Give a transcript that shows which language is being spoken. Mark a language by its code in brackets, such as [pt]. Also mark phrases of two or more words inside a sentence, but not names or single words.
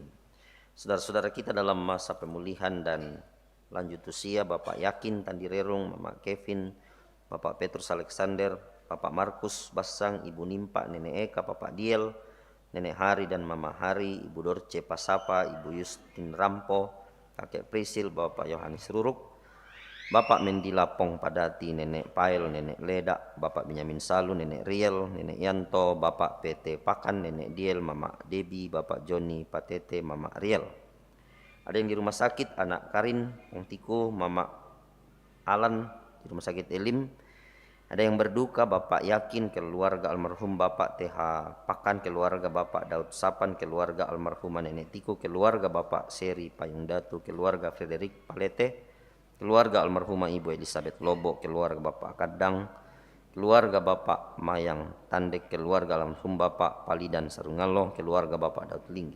[id] Saudara-saudara kita dalam masa pemulihan dan lanjut usia, Bapak Yakin Tandi Rerung, Mama Kevin, Bapak Petrus Alexander, Bapak Markus Basang, Ibu Nimpa, Nenek Eka, Bapak Diel, Nenek Hari dan Mama Hari, Ibu Dorce Pasapa, Ibu Justin Rampo, Kakek Prisil, Bapak Yohanes Ruruk, Bapak Mendi Lapong Padati, Nenek Pail, Nenek Leda, Bapak Benyamin Salu, Nenek Riel, Nenek Yanto, Bapak PT Pakan, Nenek Diel, Mama Debi, Bapak Joni Patete, Mama Riel. Ada yang di rumah sakit, Anak Karin, Ong Tiku, Mama Alan di rumah sakit Elim. Ada yang berduka, Bapak Yakin, keluarga almarhum Bapak TH Pakan, keluarga Bapak Daud Sapan, keluarga almarhumah Nenek Tiku, keluarga Bapak Seri Payung Datu, keluarga Frederik Palete, keluarga almarhumah Ibu Elizabeth Lobo, keluarga Bapak Kadang, keluarga Bapak Mayang Tandek, keluarga almarhum Bapak Palidan Sarungalo, keluarga Bapak Daud Linggi.